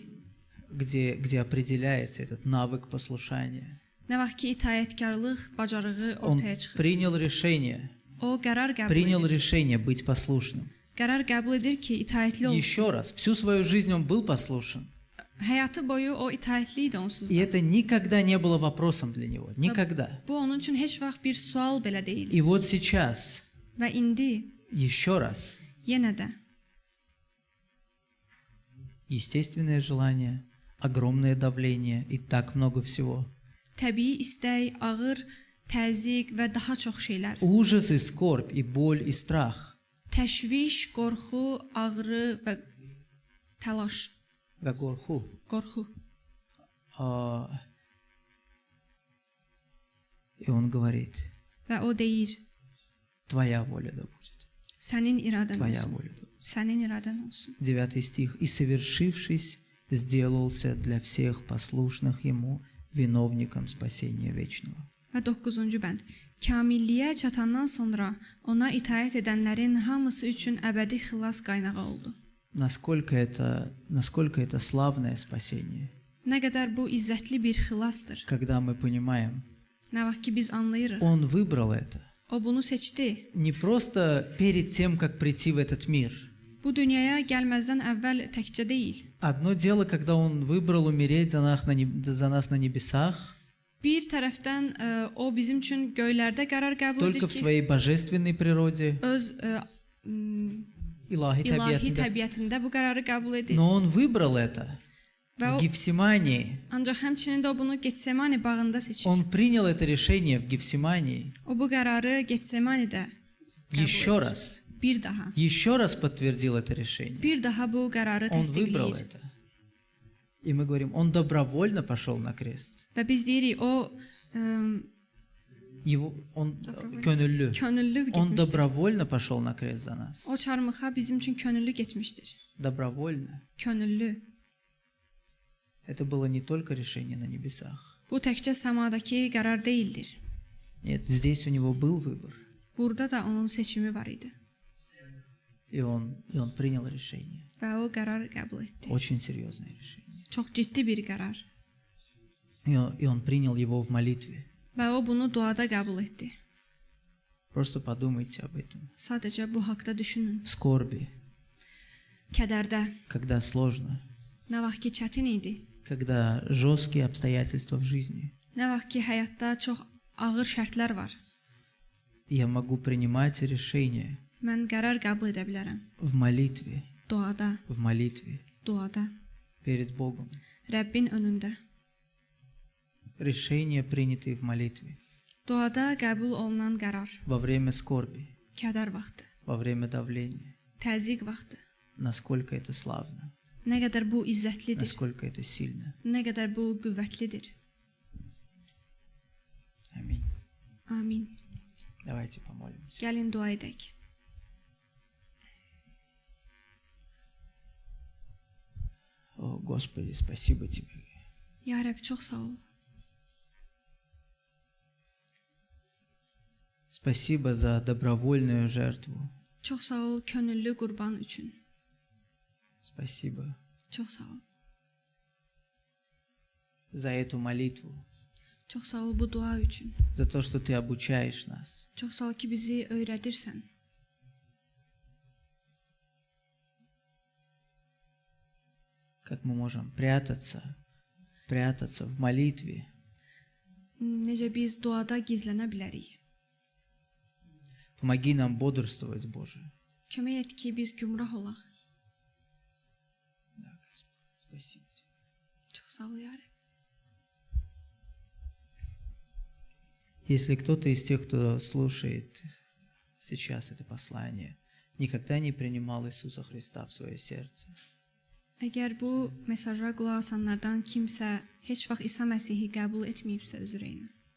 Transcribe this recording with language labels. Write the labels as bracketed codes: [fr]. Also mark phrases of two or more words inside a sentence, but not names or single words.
[ru] где определяется этот навык послушания. [az] nə vaxt ki itayətkarlıq bacarığı [ru] Он [az] ortaya çıxır. [ru] принял решение, [az] O qərar qəbul [ru] принял [az] edir. [ru] решение быть послушным. [az] Qərar qəbul edir ki, itayətli olsun. [ru] Еще раз, всю свою жизнь он был послушен. [az] Həyatı boyu o itayətli idi onsuz [ru] И [az] da. [ru] это никогда не было вопросом для него. Никогда. [az] Bu onun üçün heç vaxt bir sual belə deyil. [ru] И вот сейчас, [az] Və indi [ru] еще раз, [az] yenə də [ru] естественное желание, огромное давление и так много всего. [az] təbii istək, ağır təzyiq və daha çox şeylər. [ru] Ужас и скорбь, и боль, и страх. [az] Təşviş, qorxu, ağrı və təlaş, Вагорху. qorxu. [ru] И он говорит, [az] Və o deyir: [ru] твоя воля да будет. [az] Sənin iradən [ru] Твоя [az] olsun. [ru] воля да будет. [az] Sənin iradən olsun. [ru] 9 стих. И совершившись, сделался для всех послушных ему виновником спасения вечного. [az] Və 9-cu bənd. Kamilliyə çatandan sonra ona itaət edənlərin hamısı üçün əbədi xilas qaynağı oldu. [ru] Насколько это славное спасение, [az] Nə qədər bu izzətli bir xilasdır. [ru] когда мы понимаем, [az] Nə vaxt ki biz anlayırıq. [ru] он выбрал это. [az] O bunu seçdi. [ru] Не просто перед тем, как прийти в этот мир. [az] Bu dünyaya gəlməzdən əvvəl təkcə deyil. [ru] Одно дело, когда он выбрал умереть за нас на небесах, [az] Bir tərəfdən o bizim üçün göylərdə qərar qəbul [ru] только [az] edir [ru] в [az] ki, [ru] своей bожественной природе, [az] öz Илахи ilahi табиатында. təbiətində bu qərarı qəbul edir. [ru] Но он выбрал это [az] Və [ru] в [az] o [ru] Гефсимании. [az] ancaq həmçinin də o bunu Getsemani bağında seçir. [ru] Он принял это решение в Гефсимании. [az] O bu qərarı Getsemanidə [ru] Еще раз. [az] bir daha [ru] Еще раз подтвердил это решение. [az] bir daha bu qərarı [ru] Он выбрал [az] təsdiqləyir. [ru] это. И мы говорим, он добровольно пошел на крест. [az] Və biz deyirik o [ru] Он Добровольно. [az] gönüllü. könüllü [ru] Он [az] getmişdir. [ru] добровольно пошел на крест за нас. [az] O çarmıxa bizim üçün könüllü getmişdir. [ru] Добровольно. [az] Könüllü. [ru] Это было не только решение на небесах. [az] Bu təkcə səmadakı qərar deyildir. [ru] Нет, здесь у него был выбор. [az] Burada da onun seçimi var idi [ru] И он принял решение. [az] və o qərar qəbul etdi. [ru] Очень серьезное решение. [az] Çox ciddi bir qərar [ru] И он принял его в молитве. [az] və o bunu duada qəbul etdi. [ru] Просто подумайте об этом. [az] Sadəcə bu haqqda düşünün. [ru] В скорби, [az] Kədərdə, [ru] когда сложно, [az] nə vaxt ki çətin idi, [ru] когда жесткие обстоятельства в жизни. [az] nə vaxt ki həyatda çox ağır şərtlər var. [ru] Я могу принимать решения [az] Mən qərar qəbul edə bilərəm. [ru] в молитве, [az] Duada, [ru] перед Богом. [az] Rəbbin önündə. [ru] Решения, принятые в молитве, [az] Duada qəbul olunan qərar, [ru] во время скорби, [az] kədər vaxtı, [ru] во время давления. [az] təzyiq vaxtı. [ru] Насколько это славно, [az] Nə qədər bu izzətlidir, [ru] насколько это сильно. [az] nə qədər bu qüvvətlidir. [ru] Аминь. [az] Amin. [ru] Давайте помолимся. [az] Gəlin dua edək. [ru] О, Господи, спасибо Тебе. [az] Ya Rəbb, çox sağ ol. [ru] Спасибо за добровольную жертву. [az] Çox sağ ol könüllü qurban üçün. [ru] Спасибо [az] Çox sağ ol. [ru] за эту молитву, [az] Çox sağ ol bu dua üçün. [ru] за то, что Ты обучаешь нас. [az] Çox sağ ol ki bizi öyrədirsən. [ru] Как мы можем прятаться в молитве, [az] Necə biz duada gizlənə bilərik. [ru] Помоги нам бодрствовать, Боже. [az] Kömək et ki biz gümrah olaq. [ru] Да, Господи, спасибо Тебе. [az] Çox sağ ol ya Rəbb. [ru] Если кто-то из тех, кто слушает сейчас это послание, никогда не принимал Иисуса Христа в свое сердце, [az] Əgər bu mesaja qulaq asanlardan kimsə heç vaxt İsa Məsihi qəbul etməyibsə öz ürəyinə,